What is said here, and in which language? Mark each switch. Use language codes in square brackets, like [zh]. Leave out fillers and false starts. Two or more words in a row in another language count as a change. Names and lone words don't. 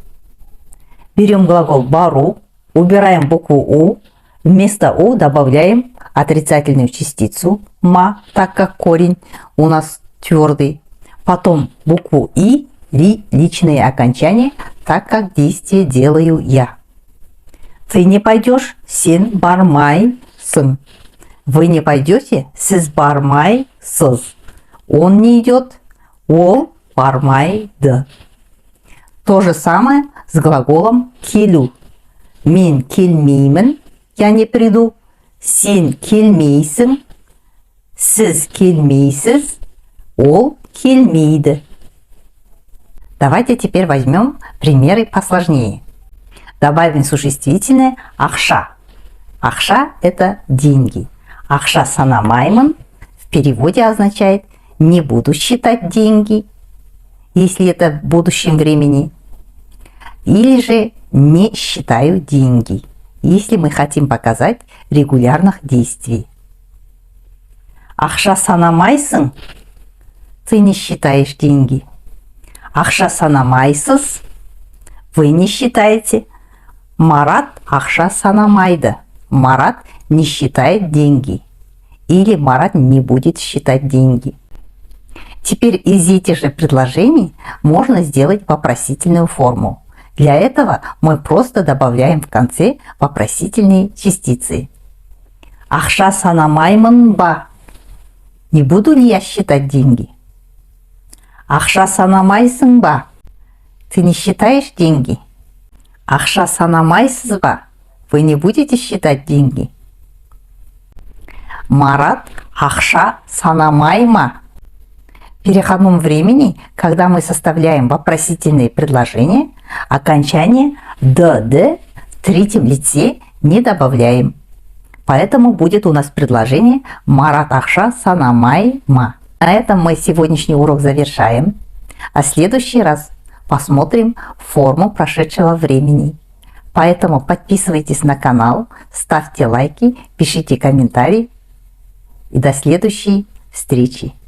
[ru] Берем глагол бару, убираем букву «у», вместо «у» добавляем отрицательную частицу «ма», так как корень у нас твердый. Потом букву «и» личные окончания, так как действие делаю я. Ты не пойдешь, [kk] сен бармай сын. [ru] Вы не пойдете, [kk] сиз бармай сыз. [ru] Он не идет, [kk] ол бармайды. [ru] То же самое с глаголом келю. [kk] Мен келмеймін, [ru] я не приду. [kk] Сен келмейсің, сіз келмейсіз, ол келмейді. [ru] Давайте теперь возьмем примеры посложнее. Добавим существительное ақша. Ақша – это деньги. [kk] Ақша санамаймын [ru] в переводе означает «не буду считать деньги», если это в будущем времени. Или же «не считаю деньги», если мы хотим показать регулярных действий. [kk] Ақша санамайсың, [ru] ты не считаешь деньги. [kk] Ақша санамайсыз, [ru] вы не считаете. Марат [kk] ақша санамайды. [ru] Марат не считает деньги. Или Марат не будет считать деньги. Теперь из этих же предложений можно сделать вопросительную форму. Для этого мы просто добавляем в конце вопросительные частицы. [kk] Ақша санамаймын ба? [ru] Не буду ли я считать деньги? [kk] Ақша санамайсың ба? [ru] Ты не считаешь деньги? [kk] Ақша санамайсыз ба? [ru] Вы не будете считать деньги? [kk] Марат ақша санамай ма? [ru] В переходном времени, когда мы составляем вопросительные предложения, окончание «д» в третьем лице не добавляем. Поэтому будет у нас предложение «Марат [kk] ақша санамай ма». [ru] На этом мы сегодняшний урок завершаем, а в следующий раз посмотрим форму прошедшего времени. Поэтому подписывайтесь на канал, ставьте лайки, пишите комментарии и до следующей встречи.